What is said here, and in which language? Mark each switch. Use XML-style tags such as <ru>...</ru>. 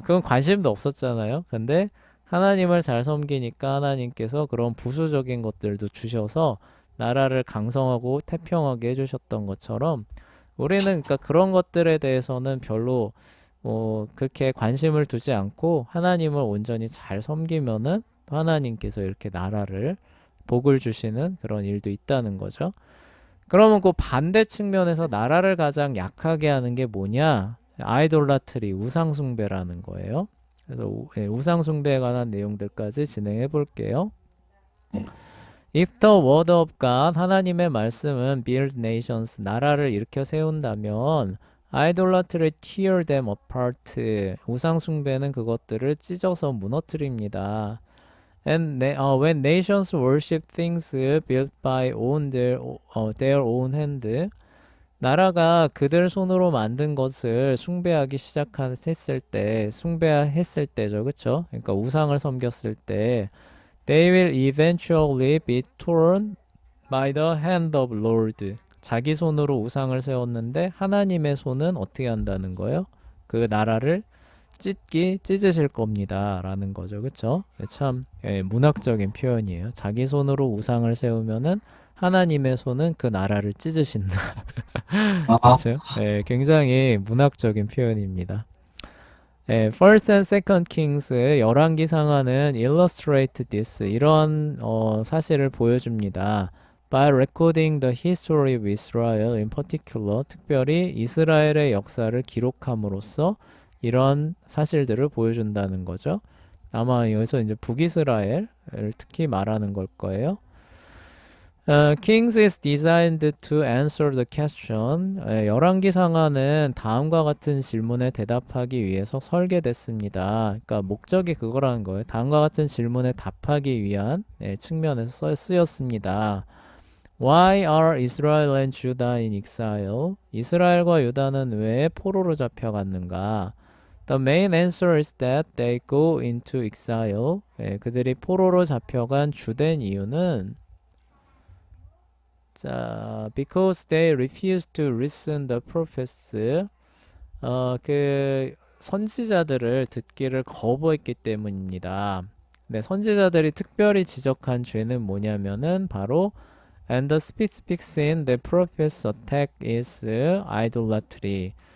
<ko>그건 관심도 없었잖아요. 근데 하나님을 잘 섬기니까 하나님께서 그런 부수적인 것들도 주셔서 나라를 강성하고 태평하게 해주셨던 것처럼 우리는 그러니까 그런 것들에 대해서는 별로 그렇게 관심을 두지 않고 하나님을 온전히 잘 섬기면은 또 하나님께서 이렇게 나라를 복을 주시는 그런 일도 있다는 거죠. 그러면 그 반대 측면에서 나라를 가장 약하게 하는 게 뭐냐? 아이돌라트리, 우상숭배라는 거예요. 그래서 우상숭배에 관한 내용들까지 진행해 볼게요. 네.</ko> <en>If the word of God,</en> <ko>하나님의 말씀은</ko> <en>build nations,</en> <ko>나라를 일으켜 세운다면</ko> <en>idolatry tear them apart,</en> <ko>우상숭배는 그것들을 찢어서 무너뜨립니다.</ko> <en>When nations worship things built by their own hand,</en> <ko>나라가 그들 손으로 만든 것을 숭배하기 시작했을 때, 숭배했을 때죠, 그쵸? 그러니까 우상을 섬겼을 때,</ko> <en>they will eventually be torn by the hand of Lord.</en> <ko>자기 손으로 우상을 세웠는데 하나님의 손은 어떻게 한다는 거예요? 그 나라를 찢으실 겁니다. 라는 거죠. 그쵸? 참, 문학적인 표현이에요. 자기 손으로 우상을 세우면은 하나님의 손은 그 나라를 찢으신다. 아, 그쵸? 굉장히 문학적인 표현입니다.</ko> <en>First and Second Kings</en> <ko>열왕기 상하는</ko> <en>illustrate this</en> <ko>이런 사실을 보여줍니다.</ko> <en>By recording the history of Israel in particular,</en> <ko>특별히 이스라엘의 역사를 기록함으로써 이런 사실들을 보여준다는 거죠. 아마 여기서 이제 북이스라엘을 특히 말하는 걸 거예요.</ko> <en>Kings is designed to answer the question.</en> <ko>열왕기 상하는 다음과 같은 질문에 대답하기 위해서 설계됐습니다. 그러니까 목적이 그거라는 거예요. 다음과 같은 질문에 답하기 위한 측면에서 쓰였습니다.</ko> <en>Why are Israel and Judah in exile?</en> <ko>이스라엘과 유다는 왜 포로로 잡혀갔는가?</ko> <en>The main answer is that they go into exile.</en> <ko>그들이 포로로 잡혀간 주된 이유는</ko> <en>because they refuse to listen the prophets.</en> <ko>그 선지자들을 듣기를 거부했기 때문입니다. 네, 선지자들이 특별히 지적한 죄는 뭐냐면은 바로</ko> <en>and the specific sin the prophets attack is idolatry.</en>